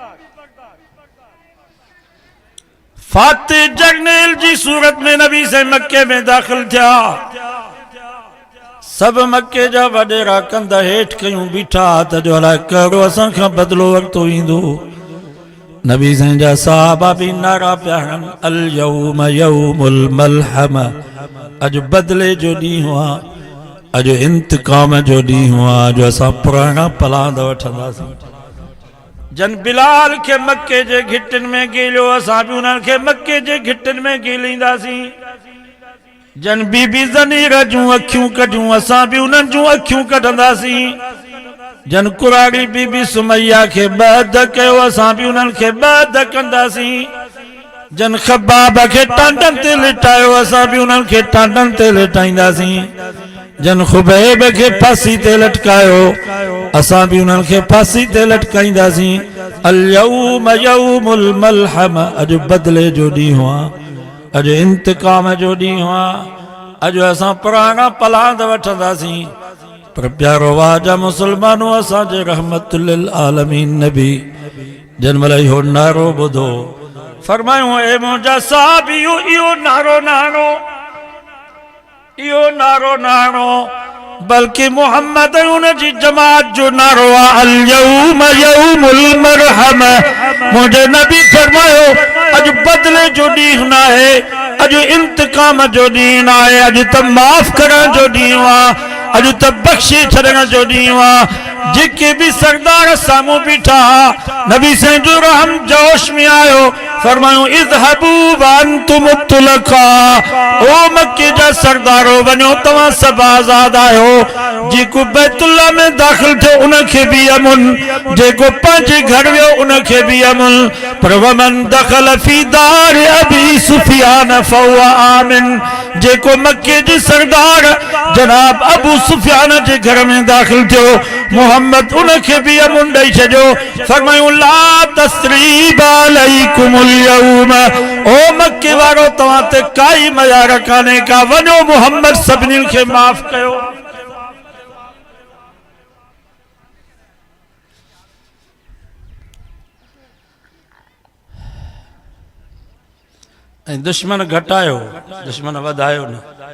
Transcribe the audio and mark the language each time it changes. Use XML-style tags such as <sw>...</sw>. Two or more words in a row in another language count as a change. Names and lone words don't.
<sd>फातिह जर्नेल जी सूरत में नबी से मक्के में दाखिल थिया। सब मक्के जा वडेरा कंध हेठ कयूं बीठा त जो अलाए कहिड़ो असां खां बदिलो वरितो ईंदो। नबी साईं जा सहाबा भी नारा पिया हणनि</sd> <ar>اليوم يوم الملحمة.</ar> <sd>अॼु बदिले जो ॾींहुं आहे, अॼु इंतकाम जो ॾींहुं आहे, अॼु असां पुराणा पलांद वठंदासीं। जन बिलाल के मक्के जे घिटनि में गेलियो असां बि उन्हनि खे मक्के जे घिटनि में गेलींदासीं। जन बीबी ज़नीर जूं अखियूं कढियूं असां बि उन्हनि जूं अखियूं कढंदासीं। जन कुराड़ी बीबी सुमैया के बद कयो असां बि उन्हनि खे बद कंदासीं। जन खबाब के टांडन ते लिटायो असां बि उन्हनि खे टांडन ते लिटाईंदासीं। जन खुबैब के फांसी ते लटकायो असां बि उन्हनि खे फांसी ते लटकाईंदासीं।</sd> <ar>اليوم يوم الملحمة.</ar> <sd>अॼु बदिले जो ॾींहुं आहे, अॼु इंतकाम जो ॾींहुं आहे, अॼु असां पुराणा पलांद वठंदासीं। पर प्यारो वाजा मुसलमानो असांजे</sd> <ar>رحمة للعالمين</ar> <sd>नबी जन महिल इहो नारो ॿुधो फरमायूं ए मुंहिंजा साहिबियो इहो नारो न हणो, इहो नारो न हणो, बल्कि मोहम्मद उन जी जमात जो नारो आहे</sd> <ar>اليوم يوم المرحمة.</ar> <sd>मुंहिंजे नबी फरमायो अॼु बदिले जो ॾींहुं न आहे, अॼु इंतकाम जो ॾींहुं न आहे, अॼु त माफ़ करण जो ॾींहुं आहे, अॼु त बख़्शे छॾण जो ॾींहुं आहे। जेके भी सरदार साम्हूं बीठा नबी साईं जो रहम जोश में आयो फरमायो</sd> <ar>اذهبوا وأنتم الطلقاء,</ar> <sd>ओ मक्के जा सरदारो वञो तव्हां सब आज़ाद आहियो। जेको बैतुल्लाह में दाखिल थियो उनखे भी अमुन, जेको पंहिंजे घर वियो उनखे भी अमुन।</sd> <ar>पर ومن دخل في دار أبي سفيان فهو آمن,</ar> <sd>जेको मक्के जे सरदार जनाब अबू सुफियान जे घर में दाखिल थियो मोहम्मद उनखे भी अमुन ॾेई छॾियो।</sd> <ar>फरमायो لا تثريب عليكم اليوم,</ar> <sd>ओ मक्के वारो तव्हां ते काई मयार कान्हे का, वञो मोहम्मद सभिनी खे माफ़ कयो। दुश्मन घटायो, दुश्मन वधायो न।</sd>